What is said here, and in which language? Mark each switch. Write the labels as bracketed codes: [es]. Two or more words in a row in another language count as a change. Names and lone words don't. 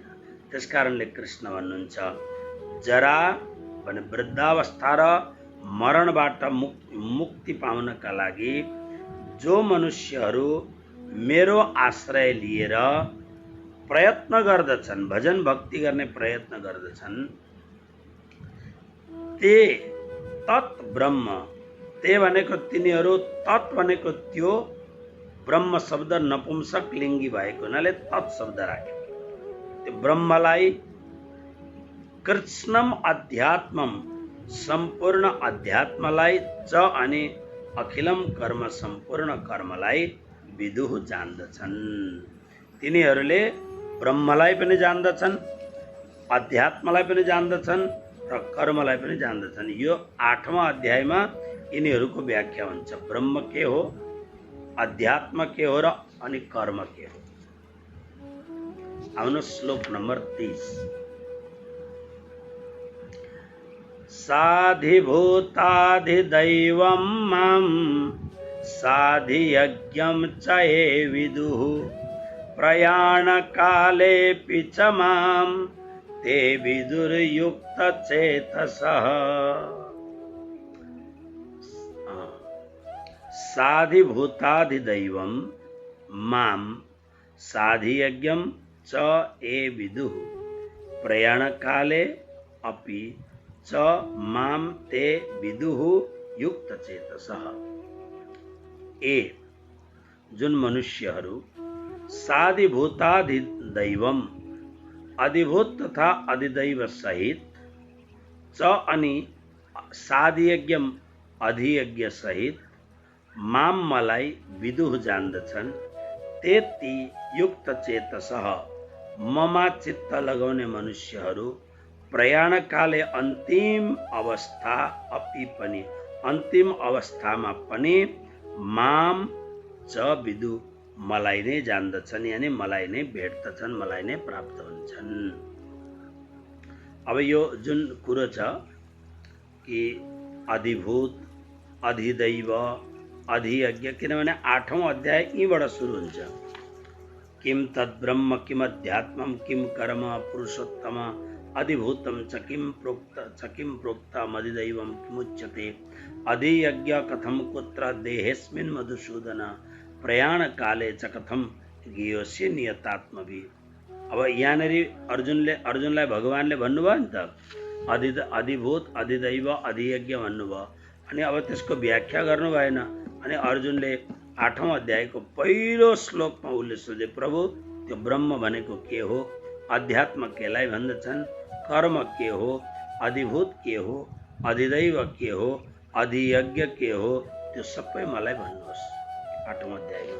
[ne] त्यसकारणले कृष्ण भन्नुहुन्छ जरा भने वृद्धावस्था र मरणबाट मुक्ति पाउनका लागि जो मनुष्यहरू मेरो आश्रय लिएर प्रयत्न गर्दछन्, भजन भक्ति गर्ने प्रयत्न गर्दछन्, [sa] ते तत् ब्रह्म, [ne] ते भनेको तिनीहरू, तत् भनेको त्यो, ब्रह्म शब्द नपुंसक लिङ्गी भएको हुनाले तत् शब्द राख्यो। त्यो ब्रह्मलाई [sa] कृष्णम अध्यात्मम, [ne] सम्पूर्ण अध्यात्मलाई, च अनि [sa] अखिलम कर्म, [ne] सम्पूर्ण कर्मलाई विदुः जान्दछन्। तिनीहरूले ब्रह्मलाई पनि जान्दछन्, अध्यात्मलाई पनि जान्दछन् र कर्मलाई पनि जान्दछन्। यो 8वां अध्यायमा यिनीहरूको व्याख्या हुन्छ। ब्रह्म के हो, अध्यात्म के हो र अनि कर्म के हो। आउनु श्लोक नम्बर 30। [sa] साधिभूताधिदैवं मां साधियज्ञं च ये विदुः प्रयाणकालेऽपि च मां ते विदुर्युक्तचेतसः। साधिभूताधिदैवं मां साधियज्ञं च ये विदुः प्रयाणकाले अपि च मां ते विदुः युक्तचेतसः। [ne] ए जुन मनुष्यहरू साधिभूताधिदैवम, अधिभूत तथा अधिदैव सहित, च अनि साधियज्ञम, अधियज्ञ सहित, माम मलाई विदुः जान्दछन्, ते ती [sa] युक्त चेतसः [ne] ममा चित्त लगाउने मनुष्यहरू प्रयाणकाले अन्तिम अवस्था अपि पनि, अन्तिम अवस्थामा पनि [sa] माम च विदु, [ne] मलाई नै जान्दछन्, यानी मलाई नै भेट्दछन्, मलाई नै प्राप्त हुन्छन्। अब यो जुन कुरो छ कि अधिभूत, अधिदैव, अधियज्ञ, किनभने 8वां अध्याय यहीँबाट सुरु हुन्छ। [sa] किम तद्ब्रह्म किम अध्यात्मम किम कर्म पुरुषोत्तम अधिभूतम च किम प्रोक्तम अधिदैवम किमुच्यते अधियज्ञ कथम कुत्र देहेस्मिन् मधुसूदन प्रयाण काले च कथम ज्ञेयोसि नियतात्मभि। [ne] अब यहाँनिर अर्जुनलाई भगवानले भन्नुभयो नि त, अधिभूत, अधिदैव, अधियज्ञ भन्नुभयो, अनि अब त्यसको व्याख्या गर्नु भएन। अनि अर्जुनले 8वां अध्यायको पहिलो श्लोकमा उसले सोधे, प्रभु त्यो ब्रह्म भनेको के हो, अध्यात्म केलाई भन्दछन्, कर्म के हो, अधिभूत के हो, अधिदैव के हो, अधियज्ञ के हो, त्यो सबै मलाई भन्नुहोस् 8वां अध्यायमा।